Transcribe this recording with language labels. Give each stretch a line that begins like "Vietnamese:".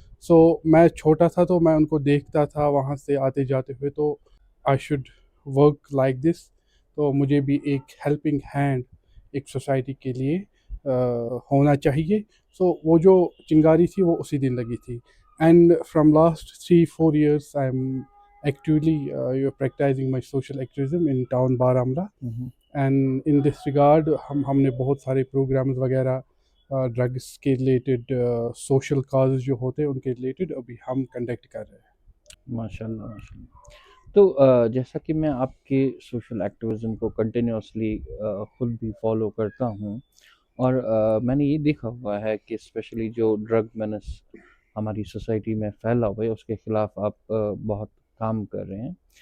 Hindi: सो मैं छोटा था तो मैं उनको देखता था वहाँ से आते जाते हुए, तो
English: I should work like this.
Hindi: तो मुझे भी एक हेल्पिंग हैंड एक सोसाइटी के लिए होना चाहिए। सो वो जो चिंगारी थी वो उसी दिन लगी थी।
English: And from last 3-4 years, I'm actively practicing my social activism in town Baramulla. And in this regard,
Hindi: हमने बहुत सारे प्रोग्राम्स वगैरह ड्रग्स के रिलेटेड, सोशल काज जो होते हैं उनके रिलेटेड अभी हम कंडक्ट कर रहे हैं। माशाल्लाह माशाल्लाह. तो जैसा कि मैं आपके सोशल एक्टिविज्म को कंटिन्यूसली खुद भी फॉलो करता हूँ और मैंने ये देखा हुआ है कि स्पेशली जो ड्रग मेनेस हमारी सोसाइटी में फैला हुआ है उसके खिलाफ आप बहुत काम कर रहे हैं.